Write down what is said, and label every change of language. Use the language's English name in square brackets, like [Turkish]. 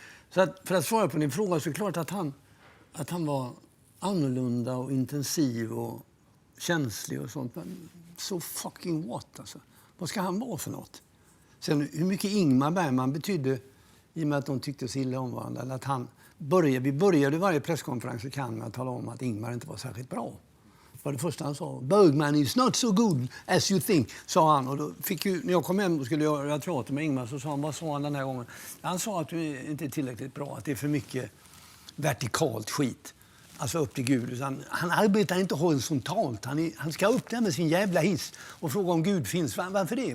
[Swedish] Så att, för att svara på din fråga så är det klart att han var annorlunda och intensiv och känslig och sånt. Men [English] so fucking what [Swedish] alltså. Vad ska han vara för något? Sen hur mycket Ingmar Bergman betydde i och med att de tyckte så illa om varandra. Eller att vi började varje presskonferens i Cannes med att tala om att Ingmar inte var särskilt bra. Det var det första han sa. [English] Bergman is not so good as you think, [Swedish] sa han. Och då fick ju, när jag kom hem och skulle göra teater med Ingmar så sa han, vad sa han den här gången? Han sa att du inte är tillräckligt bra, att det är för mycket vertikalt skit. Alltså upp till Gud. Han arbetar inte horisontalt. Han ska upp där med sin jävla hiss och fråga om Gud finns. Varför det?